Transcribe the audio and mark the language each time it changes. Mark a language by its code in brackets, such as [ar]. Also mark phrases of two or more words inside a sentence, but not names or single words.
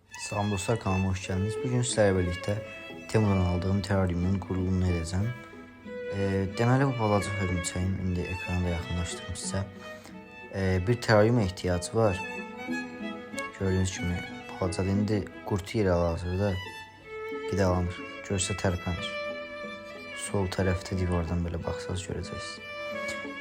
[tr] Salam dostlar, kanalıma hoş geldiniz. Bugün sizlerle birlikte Temu'dan aldığım teraryumun kurulumunu edeceğim. [az] Deməli bu balaca hörümçəyin indi ekranda yaxınlaşdırım sizə. Bir teraryuma ihtiyacı var. Gördüğünüz kimi balacadır. İndi qurtu ilə hal-hazırda qidalanır. Görsə tərpənir. Sol tərəfdə divardan belə baxsaz görəcəksiniz.